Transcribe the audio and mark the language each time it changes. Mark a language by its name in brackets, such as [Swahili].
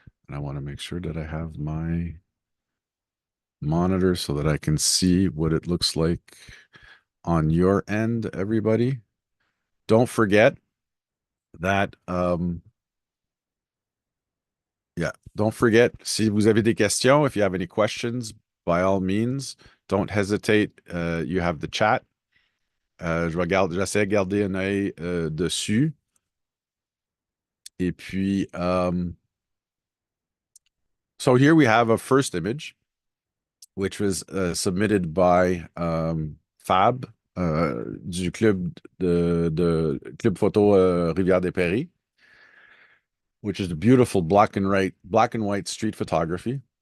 [English] And I want to make sure that I have my monitor so that I can see what it looks like on your end, everybody. Don't forget that, yeah, don't forget, [French] si vous avez des questions, [English] if you have any questions, by all means, don't hesitate. You have the chat. [French] J'essaie de garder un œil dessus. Et puis, [English] so here we have a first image, which was submitted by Fab du club Club Photo Rivière des Prairies, which is the beautiful black and white street photography.